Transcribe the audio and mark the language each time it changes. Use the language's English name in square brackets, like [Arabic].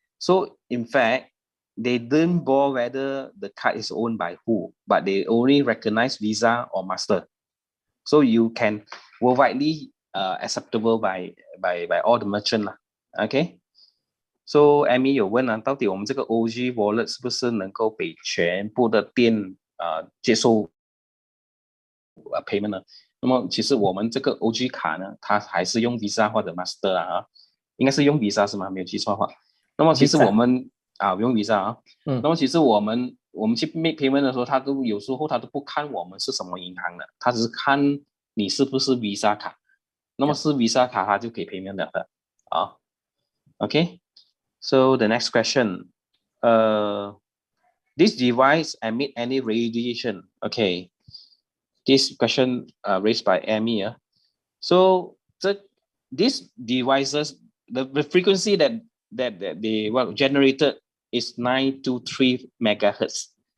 [English] So in fact, they didn't bore whether the card is owned by who, but they only recognize Visa or Master. So you can worldwidely acceptable by all the merchant lah. Okay. [Chinese] So Amy 有问到底我们这个 OG wallet 是不是能够被全部的店接受payment 呢？那么其实我们这个 OG 卡呢，它还是用 Visa 或者 Master 应该是用 Visa 是吗？没有记错的话。那么其实我们用 Visa 那么其实我们去 make payment 的时候，有时候他都不看我们是什么银行的，他只是看你是不是 Visa 卡。那么是 Visa 卡，它就可以 payment 了的Okay. [English] So the next question. This device emit any radiation? Okay. This question raised by Amy. So these devices, the frequency that they generated is 923 megahertz.